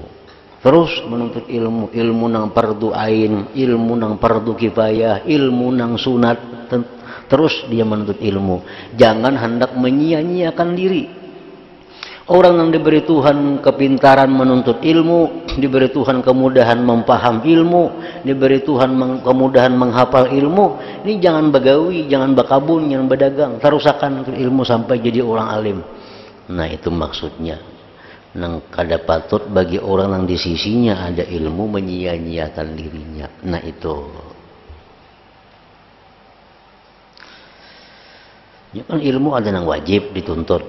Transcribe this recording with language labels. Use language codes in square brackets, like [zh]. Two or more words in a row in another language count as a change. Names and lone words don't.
[bjn] Terus menuntut ilmu, ilmu nang fardu ain, ilmu nang fardu kifayah, ilmu nang sunat. [id] Terus dia menuntut ilmu. Jangan hendak menyia-nyiakan diri. Orang yang diberi Tuhan kepintaran menuntut ilmu, diberi Tuhan kemudahan mempaham ilmu, diberi Tuhan kemudahan menghafal ilmu, [bjn] ini jangan begawi, jangan bakabun, jangan berdagang, terusakan ilmu sampai jadi orang alim. [id] Nah itu maksudnya. [bjn] Nang kada patut bagi orang yang di sisinya ada ilmu menyia-nyiakan dirinya. [id] Nah itu. Ya kan ilmu ada yang wajib dituntut.